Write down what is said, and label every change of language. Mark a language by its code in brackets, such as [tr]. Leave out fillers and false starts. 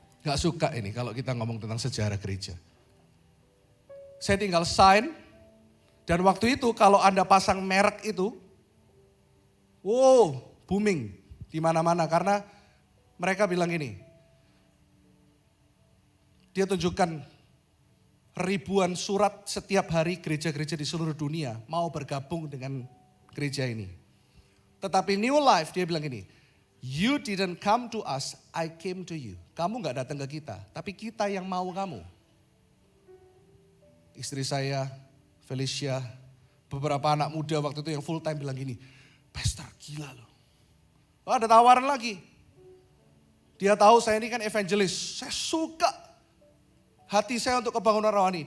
[id] Gak suka ini kalau kita ngomong tentang sejarah gereja. Saya tinggal sign, dan waktu itu kalau Anda pasang merek itu, wow, booming di mana-mana karena mereka bilang gini, dia tunjukkan ribuan surat setiap hari gereja-gereja di seluruh dunia mau bergabung dengan gereja ini. Tetapi New Life dia bilang gini, [en] you didn't come to us, I came to you. [id] Kamu gak datang ke kita, tapi kita yang mau kamu. Istri saya, Felicia, beberapa anak muda waktu itu yang full time bilang gini, Pastor gila loh. Oh, ada tawaran lagi. Dia tahu saya ini kan evangelis, saya suka hati saya untuk kebangunan rohani.